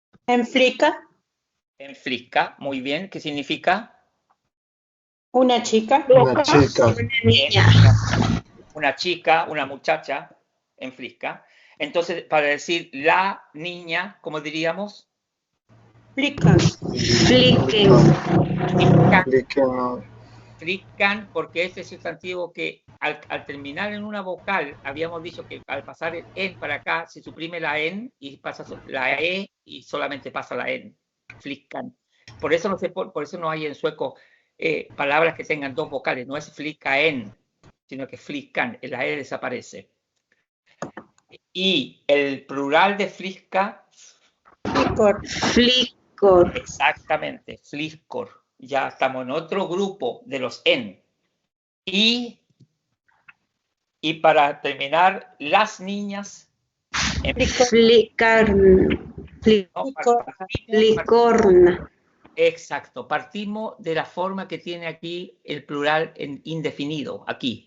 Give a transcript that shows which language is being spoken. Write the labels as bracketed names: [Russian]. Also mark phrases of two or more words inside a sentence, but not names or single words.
[Swedish] En flica. En flicka, [Spanish] muy bien. ¿Qué significa? Una chica. Una chica. Bien. Una chica, una muchacha, [Swedish] en flicka. [Spanish] Entonces, para decir la niña, ¿cómo diríamos? Flickan. Flicken. Flickan, porque ese sustantivo que al terminar en una vocal, habíamos dicho que al pasar el en para acá, se suprime la en y pasa la e y solamente pasa la en. Flickan. Por eso por eso no hay en sueco palabras que tengan dos vocales, no es flickaen, sino que flickan, la e desaparece. Y el plural de flicka, Flickor. exactamente, flickor. Ya estamos en otro grupo de los en. Y para terminar, las niñas. [Swedish] Flickarn. Flickorn. [Spanish] Exacto, partimos de la forma que tiene aquí el plural en indefinido, aquí.